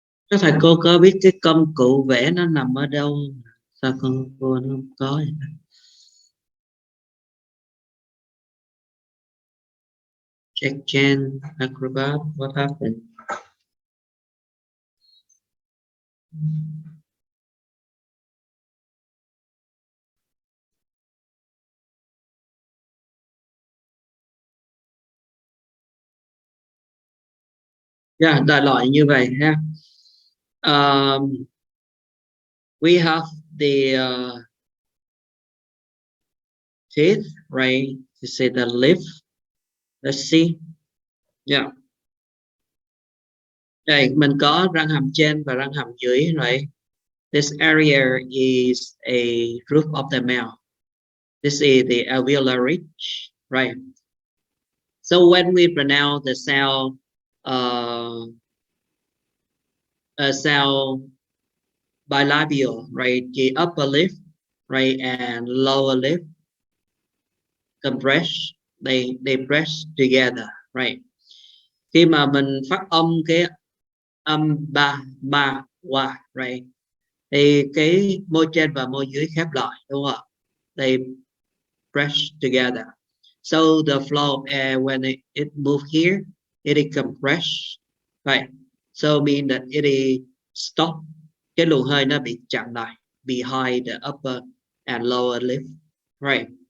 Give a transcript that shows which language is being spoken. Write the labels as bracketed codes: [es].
[vi] Các thầy cô có biết cái công cụ vẽ nó nằm ở đâu? Sao con cô nó không có vậy? [en] Check Gen, Acrobat, what happened? [vi] Yeah, đại loại như vậy ha. [en] We have the teeth, right? You say the lip. Let's see. Yeah. [vi] Đây, mình có răng hàm trên và răng hàm dưới, right? [en] This area is a roof of the mouth. This is the alveolar ridge, right? So when we pronounce the sound sound bilabial, right, the upper lip, right, and lower lip compress, they press together, right. [vi] Khi mà mình phát âm cái âm ba ma wa, right, thì cái môi trên và môi dưới khép lại, đúng không ạ? [en] They press together. So the flow of air when it move here, it is compressed, right? So mean that it is stop. [vi] Cái luồng hơi nó bị chặn lại [en] behind the upper and lower lip, [vi] right?